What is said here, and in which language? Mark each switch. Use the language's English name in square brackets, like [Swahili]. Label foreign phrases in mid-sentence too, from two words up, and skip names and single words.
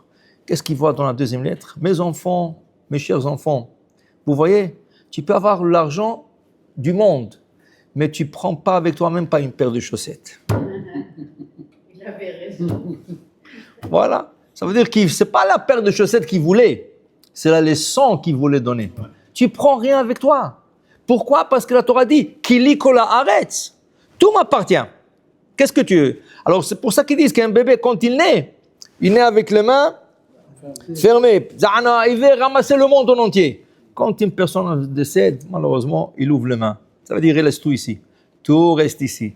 [French] Qu'est-ce qu'ils voient dans la deuxième lettre? Mes enfants, mes chers enfants, vous voyez, tu peux avoir l'argent du monde, mais tu ne prends pas avec toi même pas une paire de chaussettes. Il avait raison. Voilà, ça veut dire que ce n'est pas la paire de chaussettes qu'il voulait, c'est la leçon qu'il voulait donner. Tu ne prends rien avec toi. Pourquoi? Parce que la Torah dit « [Hebrew] כי לי כל הארץ ». [French] Tout m'appartient. Qu'est-ce que tu veux? Alors c'est pour ça qu'ils disent qu'un bébé, quand il naît avec les mains fermées. Il veut ramasser le monde en entier. Quand une personne décède, malheureusement, il ouvre les mains. Ça veut dire il laisse tout ici. Tout reste ici.